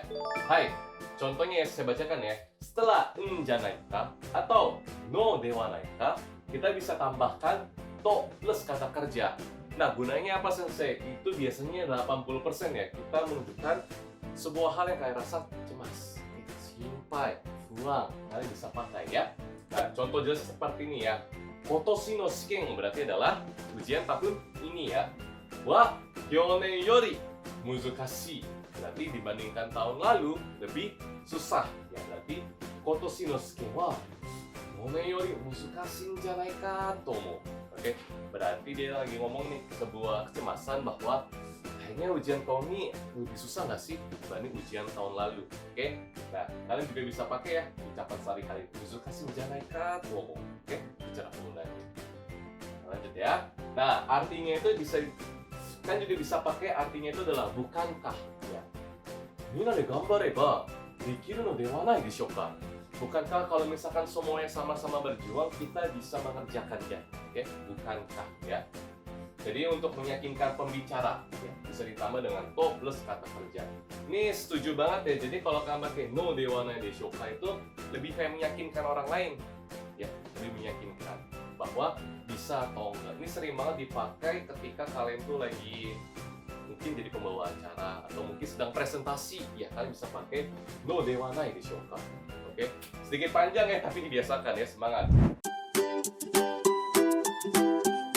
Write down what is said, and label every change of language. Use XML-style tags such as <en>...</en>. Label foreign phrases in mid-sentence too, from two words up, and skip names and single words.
<id>Hai, contohnya yang saya bacakan ya. Setelah</id> <ja>じゃないか</ja> <id>atau</id> <ja>のではないか,</ja> <id>kita bisa tambahkan to plus kata kerja. Nah, gunanya apa sensei? Itu biasanya 80% ya. Kita menunjukkan sebuah hal yang kalian rasa cemas,</id> <ja>心配、不安.</ja> <id>Kalian bisa pakai ya. Nah, contoh jelas seperti ini ya.</id> <ja>今年の試験</ja> <id>berarti adalah ujian tahun ini ya.</id> <ja>は去年より難しい.</ja> <id>Berarti dibandingkan tahun lalu lebih susah. Ya berarti</id> <ja>今年の試験は去年より難しいじゃないかと思う.</ja> <id>Oke, berarti dia lagi ngomong nih sebuah kecemasan bahwa kayaknya ujian tahun ini lebih susah nggak sih dibanding ujian tahun lalu. Oke, nah kalian juga bisa pakai ya ucapan sehari-hari</id> <ja>難しいじゃないかと思う.</ja> <id>Oke, bicara penggunaannya. Lanjut ya. Nah, artinya itu bisa kan juga bisa pakai artinya itu adalah bukankah ya.</id> <ja>みんなで頑張ればできるのではないでしょうか?</ja> <id>Bukankah kalau misalkan semuanya sama-sama berjuang, kita bisa mengerjakannya? Oke, bukankah ya? Jadi untuk meyakinkan pembicara, ya, bisa ditambah dengan to plus kata kerja. Ini setuju banget ya. Jadi kalau kalian pakai</id> <ja>のではないでしょうか</ja> <id>itu lebih kayak meyakinkan orang lain, ya, lebih meyakinkan bahwa bisa atau enggak. Ini sering banget dipakai ketika kalian tuh lagi mungkin jadi pembawa acara atau mungkin sedang presentasi, ya kalian bisa pakai</id> <ja>のではないでしょうか.</ja> <id>Oke, sedikit panjang ya, tapi dibiasakan ya, semangat.</id>